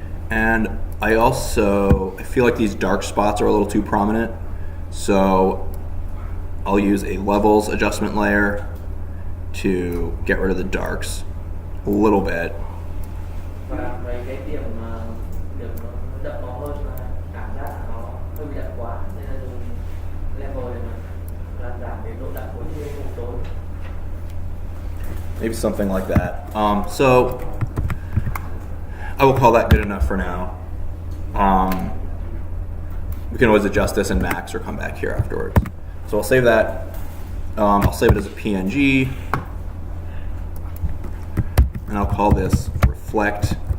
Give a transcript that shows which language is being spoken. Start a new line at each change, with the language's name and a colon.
English: And I feel like these dark spots are a little too prominent, so I'll use a levels adjustment layer to get rid of the darks a little bit.
Vietnamese: Và về cái điểm điểm nó đậm màu hơn mà cảm giác là nó hơi bị đậm quá nên là dùng level để mà làm giảm cái độ đậm của những vùng tối.
English: Maybe something like that. So I will call that good enough for now. We can always adjust this in Max or come back here afterwards. So I'll save that. I'll save it as a PNG, and I'll call this reflect.